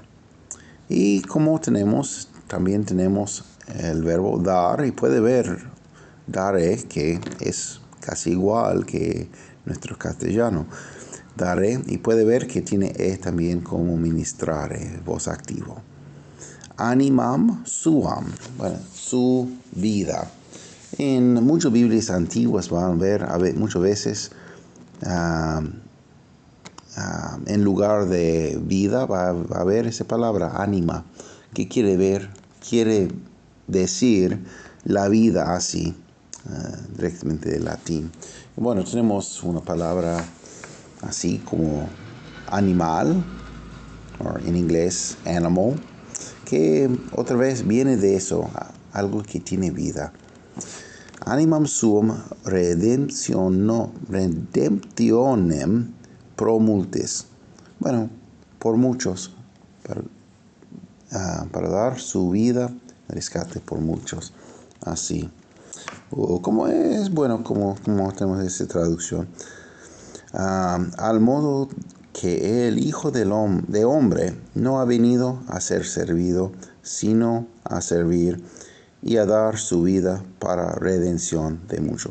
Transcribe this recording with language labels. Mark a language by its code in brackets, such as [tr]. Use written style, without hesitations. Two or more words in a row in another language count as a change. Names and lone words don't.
[es] Y como también tenemos el verbo dar, y puede ver daré, que es casi igual que nuestro castellano. Daré, y puede ver que tiene E también como ministrare, voz activo. [la] Animam suam, [es] bueno, su vida. En muchas Biblias antiguas van a ver muchas veces en lugar de vida va a haber esa palabra anima, que quiere decir la vida así, directamente del latín. Bueno, tenemos una palabra así como animal, o en inglés animal, que otra vez viene de eso, algo que tiene vida. [la] Animam suum redemptionem pro multis. [es] Bueno, por muchos, para dar su vida, rescate por muchos. Así. ¿Cómo es? Bueno, como tenemos esa traducción. Al modo que el Hijo de hombre no ha venido a ser servido, sino a servir y a dar su vida para redención de muchos.